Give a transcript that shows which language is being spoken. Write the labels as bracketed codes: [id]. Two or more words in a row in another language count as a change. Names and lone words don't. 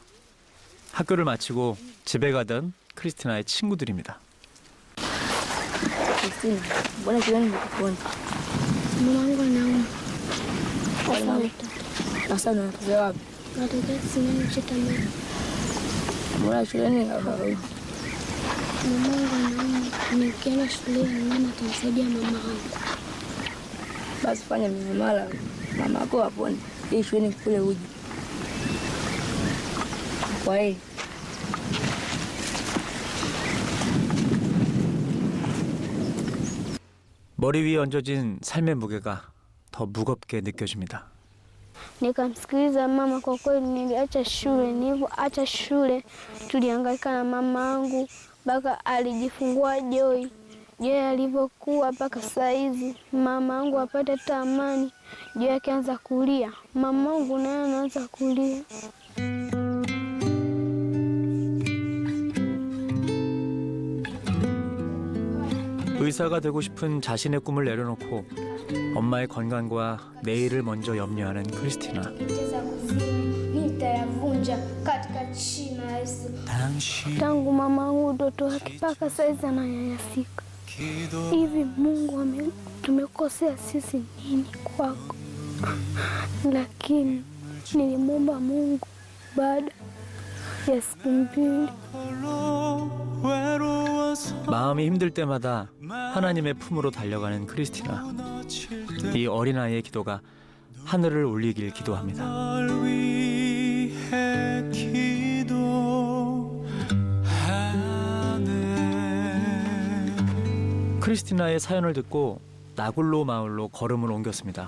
[ko] 학교를 마치고 집에 가던 크리스티나의 친구들입니다. [sw] Kristina, mbona shuleni nimekuona? Mamangu anauma. Sasa unatokea wapi? Natokea Kisimani kuchota maji. Mbona shuleni hawarudi? Mamangu anauma. Nikienda shuleni mama atamsaidia mamangu. Basi fanya miamala mama yako apone. Ili shuleni kule uje. Kwa hiyo [ko] 머리 위에 얹어진 삶의 무게가 더 무겁게 느껴집니다. [sw] Nikamsikiliza mama. Kwa kweli niliacha shule. Nilipoacha shule tulihangaika na mama yangu mpaka alijifungua Joy. Joy alivyokuwa mpaka saa hizi mama yangu apate hata amani. Joy akianza kulia, mama yangu naye anaanza kulia. [ko] 의사가 되고 싶은 자신의 꿈을 내려놓고 엄마의 건강과 내일을 먼저 염려하는 크리스티나. [sw] Tangu mamangu mtoto wake mpaka saizi ananyanyasika. Hivi Mungu tumekosea sisi nini kwako? Lakini nilimwomba Mungu baada ya siku 2. [ko] 마음이 힘들 때마다 하나님의 품으로 달려가는 크리스티나. 이 어린아이의 기도가 하늘을 울리길 기도합니다. 크리스티나의 사연을 듣고 나굴로 마을로 걸음을 옮겼습니다.